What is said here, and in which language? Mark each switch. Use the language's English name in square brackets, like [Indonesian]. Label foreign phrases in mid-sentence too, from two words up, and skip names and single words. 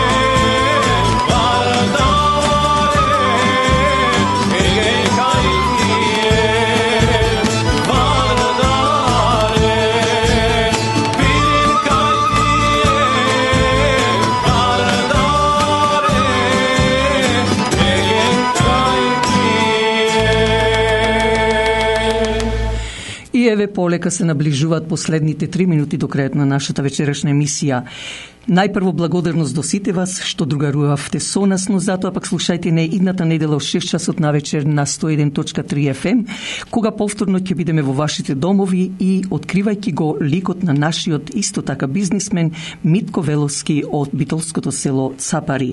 [Macedonian] вардаре, егеј кај ти је, вардаре, пирин кај ти је, вардаре, егеј кај ти је. И еве полека се наближуваат последните 3 минути до крајот на нашата вечерашна емисија. Најпрво благодарност до сите вас што другарувавте со нас, но затоа пак слушајте не идната недела од 6 часот навечер на 101.3 FM, кога повторно ќе бидеме во вашите домови и откривајќи го ликот на нашиот исто така бизнисмен Митко Веловски од битолското село Цапари.